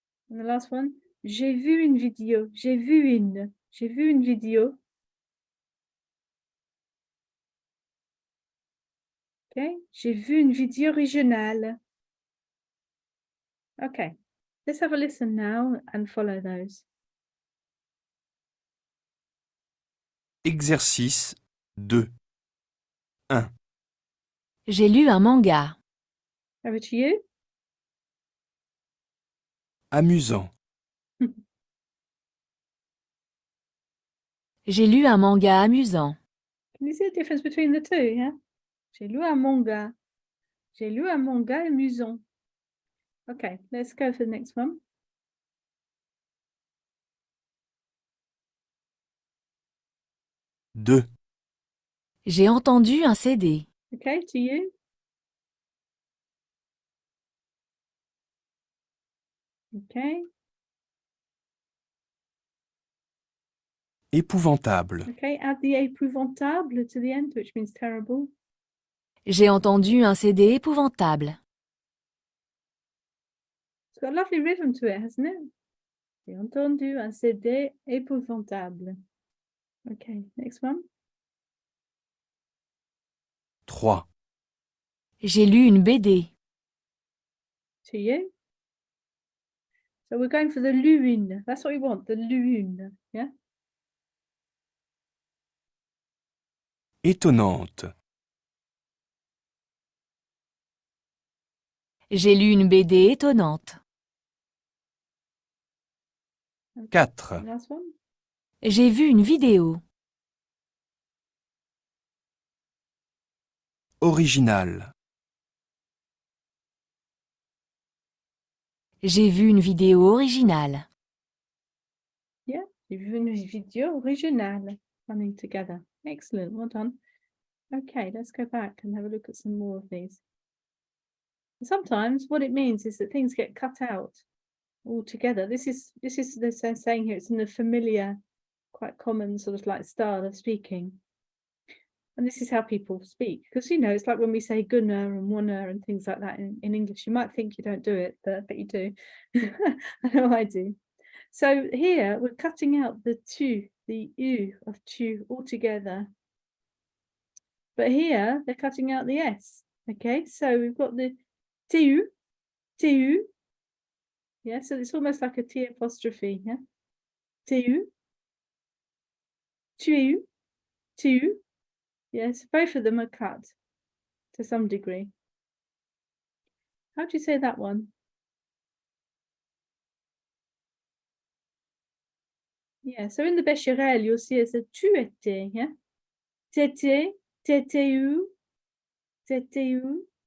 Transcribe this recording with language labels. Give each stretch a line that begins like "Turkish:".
English: And the last one,
French: j'ai vu une vidéo. J'ai vu une vidéo. Okay, j'ai vu une vidéo originale.
English: Okay, let's have a listen now and follow those.
French: Exercice 2. 1. J'ai lu un manga.
English: Over to you.
French: Amusant. J'ai lu un manga amusant.
English: Can you see the difference between the two? Yeah.
French: J'ai lu un manga. J'ai lu un manga amusant.
English: Okay, let's go for the next one.
French: Deux. J'ai entendu un CD.
English: Okay, to you. Okay.
French: Épouvantable.
English: Okay, add the épouvantable to the end, which means terrible.
French: J'ai entendu un CD épouvantable.
English: It's got a lovely rhythm to it, hasn't it?
French: J'ai entendu un CD épouvantable.
English: Okay, next one.
French: Trois. J'ai lu une BD.
English: To you. So we're going for the lune. That's what we want, the lune. Yeah.
French: Étonnante. J'ai lu une BD étonnante. Quatre.
English: Last one.
French: J'ai vu une vidéo. Original. J'ai vu une vidéo originale. Yeah, j'ai vu une vidéo originale.
English: Running together. Excellent, well done. Okay, let's go back and have a look at some more of these. Sometimes what it means is that things get cut out altogether. This is they're saying here, it's in the familiar, quite common sort of like style of speaking. And this is how people speak. Because, you know, it's like when we say gunner and wanna and things like that in English. You might think you don't do it, but you do. I know I do. So here we're cutting out the tu, the u of tu altogether. But here they're cutting out the s. Okay, so we've got the tu, tu. Yeah, so it's almost like a T apostrophe. Yeah, tu, tu, tu. Yes, both of them are cut to some degree. How do you say that one? Yeah, so in the Becherel, you'll see it's a tu étais.
French: Yeah, t'étais, t'étais où, t'étais où.